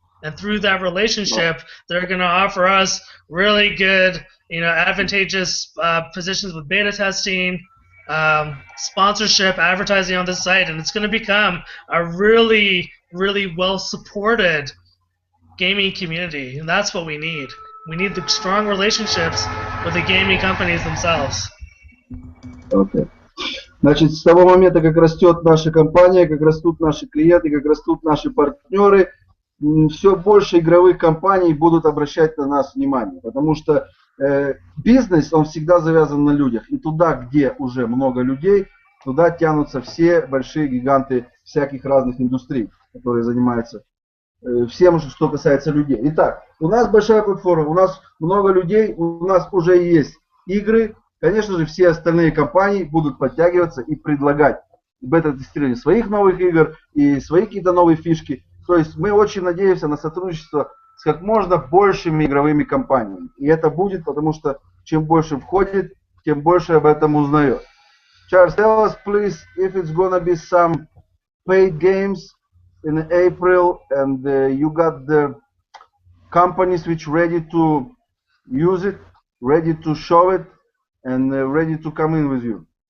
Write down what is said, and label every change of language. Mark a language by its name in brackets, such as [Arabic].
[English] And through that relationship, they're going to offer us really good, advantageous positions with beta testing, sponsorship, advertising on the site, and it's going to become a really, really well-supported gaming community. And that's what we need. We need the strong relationships with the gaming companies themselves. Okay. [Russian] Значит, с того момента, как растет наша компания, как растут наши клиенты, как растут наши партнеры, все больше игровых компаний будут обращать на нас внимание. Потому что бизнес, он всегда завязан на людях. И туда, где уже много людей, туда тянутся все большие гиганты всяких разных индустрий, которые занимаются всем, что касается людей. Итак, у нас большая платформа, у нас много людей, у нас уже есть игры. Конечно же, все остальные компании будут подтягиваться и предлагать бета-тестирование своих новых игр и свои какие-то новые фишки. То есть мы очень надеемся на сотрудничество с как можно большими игровыми компаниями. И это будет, потому что чем больше входит, тем больше об этом узнает. [English] Charles, tell us, please, if it's gonna be some paid games in April, and you got the companies which ready to use it, ready to show it, and ready to come in with you.